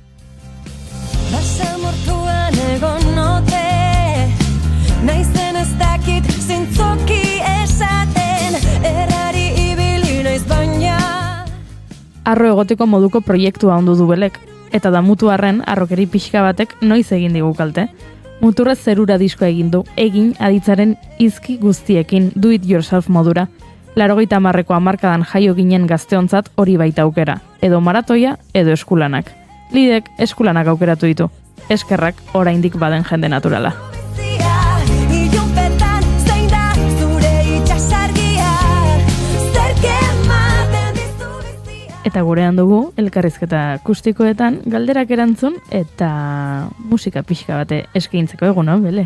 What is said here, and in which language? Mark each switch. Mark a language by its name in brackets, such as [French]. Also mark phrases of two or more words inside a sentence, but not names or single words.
[Basque] Basamortuan egon ote, naizen ez dakit zintzoki esaten, errari ibili naiz baina. Arro egoteko moduko proiektua ondu du Belek, eta damutu arren arrokeri pixka batek noiz egin digu kalte. Muturrez zerura diskoa egin du, egin aditzaren izki guztiekin, [English] do it yourself modura. [Basque] 80ko hamarkadan jaio ginen gazteontzat hori baita aukera, edo maratoia, edo eskulanak. Lidek eskulanak aukeratu ditu, eskerrak oraindik baden jende naturala. Eta gurean dugu, elkarrizketa akustikoetan, galderak erantzun eta musika pixka bate eskaintzeko egunon, Bele?